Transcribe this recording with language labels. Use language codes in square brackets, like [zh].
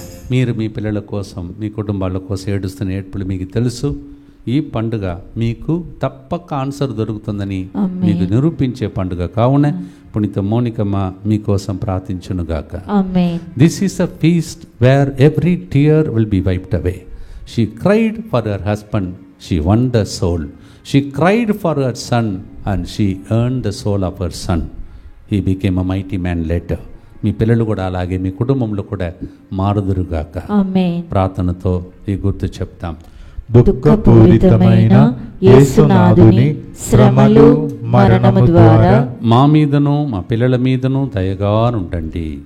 [te] మీరు మీ పిల్లల కోసం, మీ కుటుంబాల కోసం ఏడుస్తున్న ఏడ్పులు మీకు తెలుసు. ఈ పండుగ మీకు తప్పక ఆన్సర్ దొరుకుతుందని మీకు నిరూపించే పండుగ కావున పునీత మోనికమ్మ మీకోసం ప్రార్థించునుగాక. [en] This is a feast where every tear will be wiped away. She cried for her husband, she won the soul. She cried for her son and she earned the soul of her son. He became a mighty man later. [te] మీ పిల్లలు కూడా అలాగే మీ కుటుంబంలో కూడా మారుదురుగాక. ప్రార్థనతో ఈ గుర్తు చెప్తాం. దుఃఖపూరితమైన యేసునాథుని శ్రమలు మరణము ద్వారా మా మీదను మా పిల్లల మీదను దయగా ఉండండి.